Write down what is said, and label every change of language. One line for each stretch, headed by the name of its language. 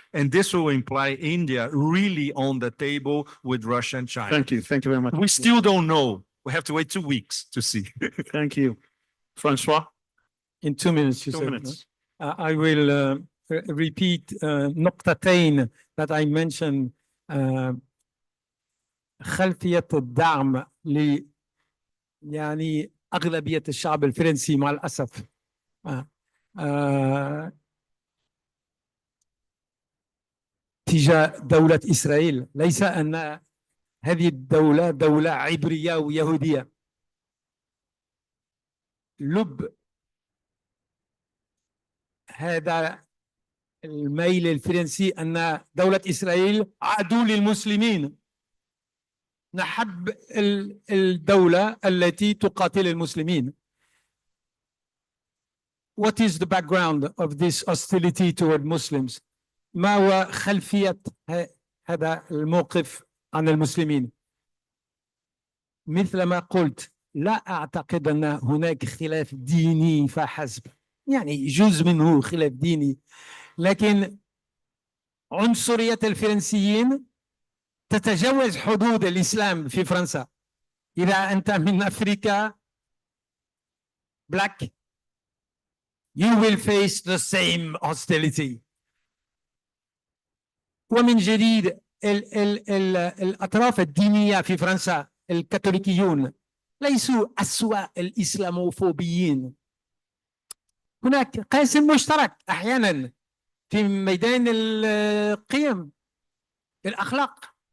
English: And this will imply India really on the table with Russia and China. Thank you. Thank you very much. We still don't know. We have to wait 2 weeks to see. Thank you. Francois? In 2 minutes, you 2 said. minutes. I will repeat
Arabic: نقطتين
English: that I mentioned.
Arabic: خلفية الدعم يعني أغلبية الشعب الفرنسي مع الأسف تجاه دولة إسرائيل، ليس أن هذه الدولة دولة عبرية ويهودية. لب هذا الميل الفرنسي أن دولة إسرائيل عدو للمسلمين. نحب الدولة التي تقاتل المسلمين.
English: What is the background of this hostility toward Muslims?
Arabic: ما هو خلفية هذا الموقف عن المسلمين؟ مثل ما قلت، لا أعتقد أن هناك خلاف ديني فحسب، يعني جزء منه خلاف ديني، لكن عنصرية الفرنسيين تتجاوز حدود الإسلام في فرنسا. إذا أنت من أفريقيا
English: black, you will face the same hostility.
Arabic: ومن جديد الأطراف الدينية في فرنسا الكاثوليكيون ليسوا أسوأ الإسلاموفوبيين. هناك قاسم مشترك أحيانا في ميدان القيم الأخلاق.